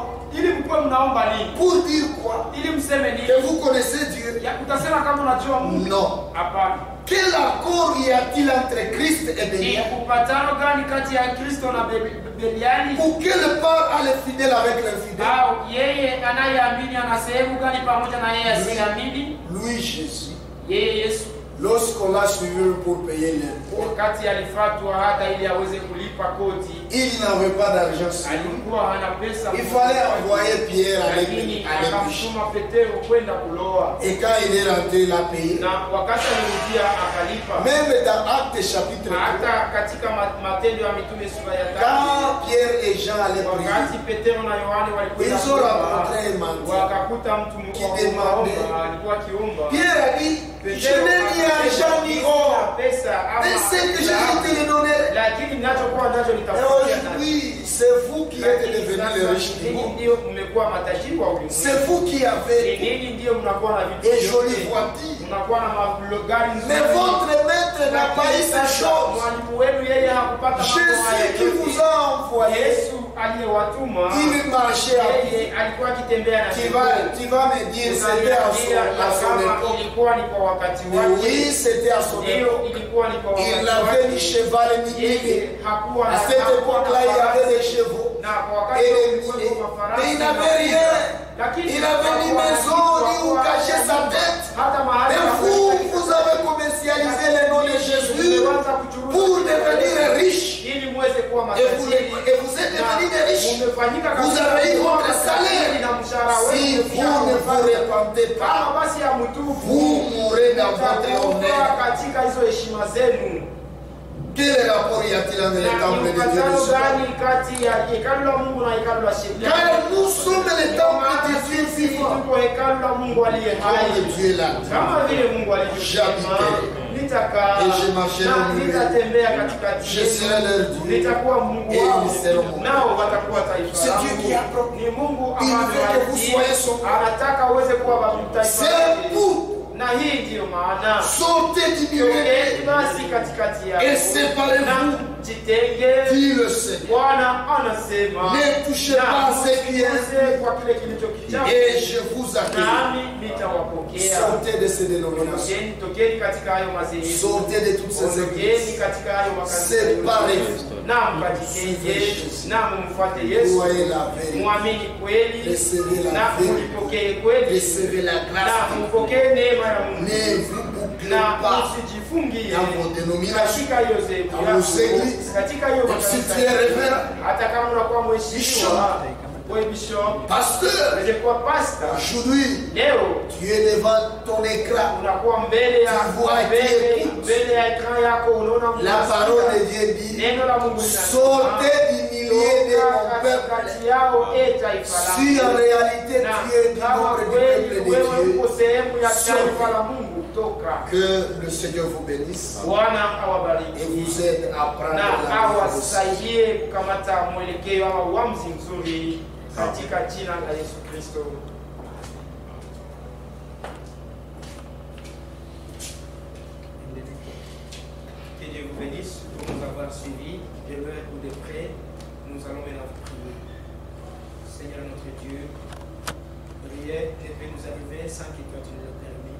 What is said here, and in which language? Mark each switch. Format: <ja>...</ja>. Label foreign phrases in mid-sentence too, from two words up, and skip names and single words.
<fr>Pour dire quoi? Que vous connaissez Dieu? Non. Quel accord y a-t-il entre Christ et Bélial? Ou quelle part a le fidèle avec l'infidèle?</fr> <sw>anayeamini ana sehemu gani pamoja na yeye asiyeamini?</sw> <fr>Lui Jésus,</fr> <sw>Yeye Yesu</sw> <fr>lorsqu'on l'a suivi pour payer l'impôt,</fr> <sw>wakati alifatwa hata ili aweze kulipa kodi,</sw> <fr>il n'avait pas d'argent sur lui.</fr> <sw>alikuwa hana pesa.</sw> <fr>Il fallait envoyer Pierre avec</fr> <sw>lakini</sw> <fr>péché.</fr> <sw>akamtuma Petero kwenda kuloa,</sw> <fr>Et quand il est rentré, il a payé.</fr> <sw>na wakati alirudia akalipa.</sw> <fr>Même dans Actes chapitre 3,</fr> <sw>Hata katika Matendo ya Mitume sura ya 3,</sw> <fr>quand Pierre et Jean allaient prier,</fr> <sw>wakati Petero na Yohane walikwenda</sw> <fr>ils ont</fr> <sw>kuomba,</sw> <fr>rencontré un mendiant</fr> <sw>wakakuta mtu</sw> <fr>qui demandait.</fr> <sw>alikuwa akiomba.</sw> <fr>Pierre a dit, je n'ai ni argent ni or, mais ce que j'ai te le donner.</fr> <sw>lakini ninachokuwa nacho</sw> <fr>Et</fr> <sw>nitakupatia.</sw> <fr>aujourd'hui, c'est vous qui êtes devenus les riches du monde.</fr> <sw>Ndio mmekuwa matajiri wa ulimwengu.</sw> <fr>C'est vous qui avez</fr> <sw>Nini ndio mnakuwa na vitu</sw> <fr>des</fr> <sw>vyote.</sw> <fr>jolies voitures.</fr> <sw>Mnakuwa na magari nzuri.</sw> <fr>Mais votre maître n'a pas eu ces choses.</fr> <sw>Mwalimu wenu yeye hakupata mambo</sw> <fr>Jésus</fr> <sw>haya</sw> <fr>qui</fr> <sw>yote.</sw> <fr>vous a envoyé,</fr> <sw>Yesu aliyewatuma,</sw> <fr>il marchait à pied.</fr> <sw>yeye alikuwa akitembea na</sw> <fr>Tu vas me dire, c'était à son époque.</fr> <sw>ilikuwa ni kwa wakati</sw> <fr>Mais</fr> <sw>wake.</sw> <fr>oui, c'était à son</fr> <sw>Ndio</sw> <fr>époque.</fr> <sw>ilikuwa ni kwa wakati</sw> <fr>Il n'avait ni</fr> <sw>wake.</sw> <fr>cheval ni</fr> <sw>Yeye</sw> <fr>mille.</fr> <sw>hakuwa</sw> <fr>À cette époque-là, il y avait des chevaux</fr> <sw>na kwa wakati</sw> <fr>et</fr> <sw>huo</sw> <fr>des</fr> <sw>kulikuwa</sw> <fr>milliers.</fr> <sw>kwa farasi</sw> <fr>Mais il</fr> <sw>na</sw> <fr>n'avait</fr> <sw>kuku.</sw> <fr>rien.</fr> <sw>Lakini</sw> <fr>Il n'avait ni maison, ni où cacher sa tête.</fr> <sw>hata mahali</sw> <fr>Mais vous avez commercialisé le nom de Jésus pour devenir riche.</fr> <sw>ili muweze kuwa</sw> <fr>Et vous êtes devenus des riches. Vous avez eu votre salaire. Si vous ne vous repentez pas,</fr> <sw>basi ya mtubu</sw> <fr>vous mourrez dans votre honneur.</fr> <sw>katika hizo heshima zenu.</sw> <fr>Quel rapport y a-t-il entre le temple de Dieu et le</fr> <sw>Mkatano</sw> <fr>Seigneur?</fr> <sw>gani kati ya hekalu la Mungu na hekalu la Shetani?</sw> <fr>Car nous sommes le temple de Dieu</fr> <sw>Sisi</sw> <fr>vivant.</fr> <sw>tuko hekalu la Mungu aliye</sw> <fr>Comme</fr> <sw>hai.</sw> <fr>Dieu l'a dit.</fr> <sw>Kama vile Mungu alivyosema, nitakaa</sw> <fr>Et je marcherai au</fr> <sw>na</sw> <fr>milieu.</fr> <sw>nitatembea katikati</sw> <fr>Je</fr> <sw>yenu.</sw> <fr>serai leur Dieu.</fr> <sw>Nitakuwa Mungu</sw> <fr>Et</fr> <sw>wao,</sw> <fr>ils seront mon</fr> <sw>nao watakuwa taifa</sw> <fr>C'est Dieu</fr> <sw>langu.</sw> <fr>qui a promis.</fr> <sw>Ni Mungu</sw> <fr>Il</fr> <sw>ambaye</sw> <fr>veut que vous soyez son peuple.</fr> <sw>anataka uweze kuwa taifa</sw> <fr>C'est</fr> <sw>lake.</sw> <fr>pour</fr> <sw>Na hii ndiyo maana</sw> <fr>sortez du milieu</fr> <sw>tokeni basi katikati</sw> <fr>et</fr> <sw>yao</sw> <fr>séparez-vous,</fr> <sw>na jitenge.</sw> <fr>dit le Seigneur.</fr> <sw>Bwana anasema,</sw> <fr>Ne touchez pas à ce qui est</fr> <sw>msiguse kwa kile kilicho kichafu,</sw> <fr>et je vous accueille.</fr> <sw>nami nitawapokea.</sw> <fr>Sortez de ces dénominations.</fr> <sw>Tokeni katika hayo madhehebu,</sw> <fr>Sortez de toutes ces</fr> <sw>ondokeni</sw> <fr>églises.</fr> <sw>katika hayo makanisa,</sw> <fr>Séparez-vous.</fr> <sw>na mkajitenge, na mumfuate Yesu,</sw> <fr>Croyez la vérité.</fr> <sw>muamini kweli,</sw> <fr>Recevez la</fr> <sw>na</sw> <fr>vérité.</fr> <sw>mulipokee kweli,</sw> <fr>Recevez la grâce.</fr> <sw>na mupokee neema ya Mungu,</sw> <fr>Ne vous bouclez</fr> <sw>na</sw> <fr>pas</fr> <sw>msijifungie</sw> <fr>dans vos dénominations.</fr> <sw>katika hiyo zebu</sw> <fr>Dans vos églises.</fr> <sw>katika hiyo</sw> <fr>Même si</fr> <sw>makanisa.</sw> <fr>tu es révérend,</fr> <sw>Hata kama unakuwa mheshimiwa,</sw> <fr>Bishop.</fr> <sw>wewe bishop,</sw> <fr>pasteur,</fr> <sw>unaweza kuwa pastor.</sw> <fr>aujourd'hui,</fr> <sw>Leo</sw> <fr>tu es devant ton écran.</fr> <sw>unakuwa mbele ya</sw> <fr>Tu vois Dieu.</fr> <sw>mbele ya ekran yako, unaona</sw> <fr>La parole de Dieu dit,</fr> <sw>neno la Mungu linasema,</sw> <fr>sortez du milieu de</fr> <sw>toka</sw> <fr>mon peuple.</fr> <sw>katikati yao, taifa</sw> <fr>Si en</fr> <sw>langu.</sw> <fr>réalité</fr> <sw>Na</sw> <fr>tu es du</fr> <sw>kama</sw> <fr>nombre du</fr> <sw>kweli</sw> <fr>peuple de</fr> <sw>wewe uko</sw> <fr>Dieu,</fr> <sw>sehemu ya</sw> <fr>sortez.</fr> <sw>taifa la Mungu, toka.</sw> <fr>que le Seigneur vous bénisse</fr> <sw>Bwana</sw> <fr>et</fr> <sw>awabariki</sw> <fr>vous aide à prendre</fr> <sw>na</sw> <fr>la vie.</fr> <sw>awasaidie kukamata mwelekeo ama uamuzi mzuri katika jina la Yesu Kristo.</sw> <fr>Que Dieu vous bénisse pour nous avoir suivis de loin ou de près. Nous allons maintenant prier. Seigneur notre Dieu, rien ne peut nous arriver sans que toi tu nous l'aies permis.</fr>